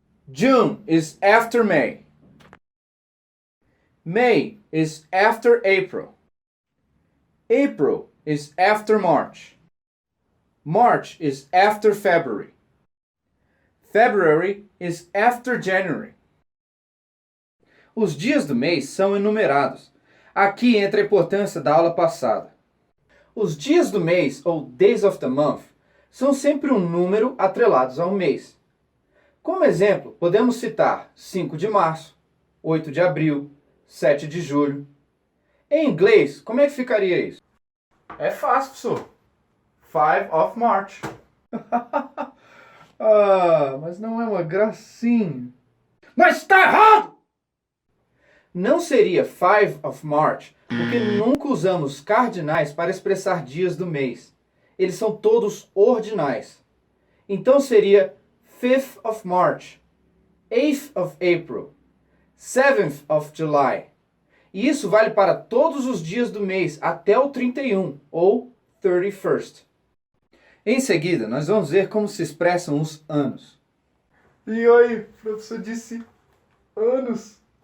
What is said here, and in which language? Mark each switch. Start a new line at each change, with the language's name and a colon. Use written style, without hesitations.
English: June is after May. May is after April. April is after March. March is after February. February is after January.
Portuguese: Os dias do mês são enumerados. Aqui entra a importância da aula passada. Os dias do mês, ou
English: days of the month,
Portuguese: são sempre um número atrelados a um mês. Como exemplo, podemos citar 5 de março, 8 de abril, 7 de julho. Em inglês, como é que ficaria isso? É fácil, professor.
English: 5 of March.
Portuguese: Mas não é uma gracinha. Mas está errado! Não seria
English: 5 of March,
Portuguese: porque nunca usamos cardinais para expressar dias do mês. Eles são todos ordinais. Então seria
English: 5th of March, 8th of April, 7th of July.
Portuguese: E isso vale para todos os dias do mês até o 31, ou 31st. Em seguida, nós vamos ver como se expressam os anos. E aí, o professor disse anos.